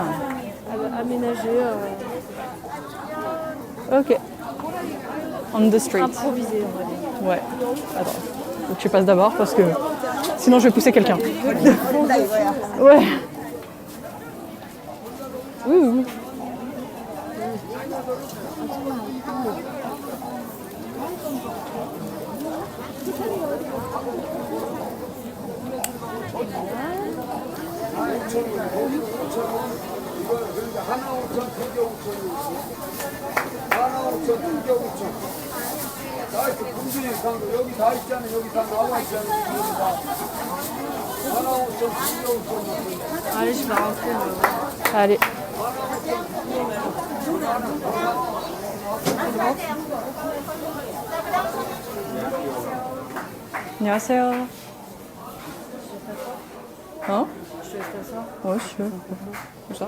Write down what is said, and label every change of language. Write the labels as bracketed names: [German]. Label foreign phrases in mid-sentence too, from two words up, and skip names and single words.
[French] Aménagé, [English] Ok. On the street. [French] improvisé on va dire. Ouais. Attends. Faut que tu passes d'abord parce que sinon je vais pousser quelqu'un. Ouais. Oui, oui, oui. [Korean] 하나 5천, 두개 5천. 하나 5천, 두개 5천. 다 있어. 군중의 상도 여기 다 있잖아. 여기 다 나와 있잖아. 여기 다. 하나 5천, 두개 5천. [French] Allez, je vais rentrer. [Korean] Allez. 안녕하세요. [French] Hein? Je te laisse t'asseoir. Ouais, je veux. Comme ça?